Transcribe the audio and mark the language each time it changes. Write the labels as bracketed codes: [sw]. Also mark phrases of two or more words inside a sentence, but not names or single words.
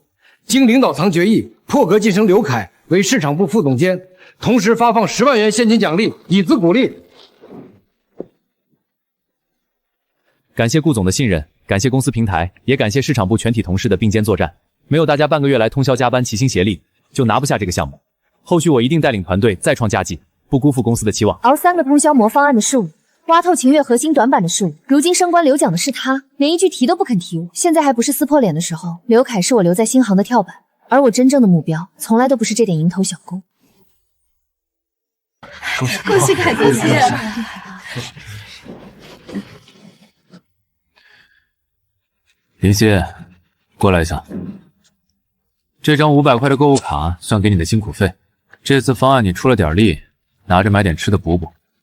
[zh] 經領導層決議，破格晉升劉凱為市場部副總監，同時發放10萬元現金獎勵，以資鼓勵。感謝顧總的信任，感謝公司平台，也感謝市場部全體同事的並肩作戰。沒有大家半個月來通宵加班齊心協力，就拿不下這個項目。後續我一定帶領團隊再創佳績，不辜負公司的期望。熬3個通宵磨方案的是我，挖透晴月核心短板的是我，如今升官留獎的是他，連一句提都不肯提我。現在還不是撕破臉的時候。劉凱是我留在新航的跳板，而我真正的目標從來都不是這點蠅頭小工。恭喜凱哥姐！林希，過來一下。这張500塊的購物卡算給你的辛苦費。這次方案你出了點力，拿着買點吃的補補。